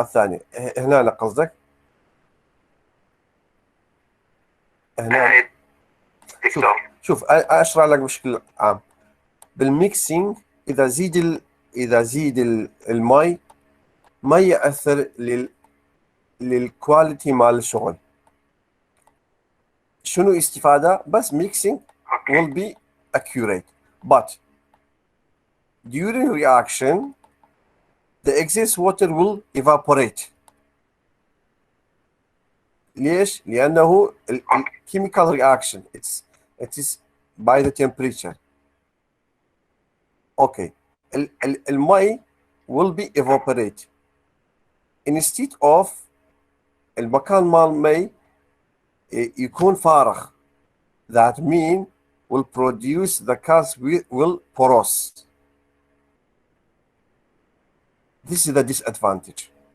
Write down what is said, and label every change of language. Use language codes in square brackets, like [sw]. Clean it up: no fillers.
[ar] الثاني هنا قصدك هنا دكتور شوف اشرح لك بشكل عام. بالميكسينج اذا زيد المي ما يأثر للكواليتي مال الشغل. شنو استفادة؟ بس [en] mixing will be accurate. But during reaction the excess water will evaporate. [ar] ليش؟ لأنه [en] chemical reaction it is by the temperature. Okay. المي will be evaporate. Instead of [ar] المكان مال مي يكون فارغ. [en] That mean will produce the gas will porous. This is the disadvantage.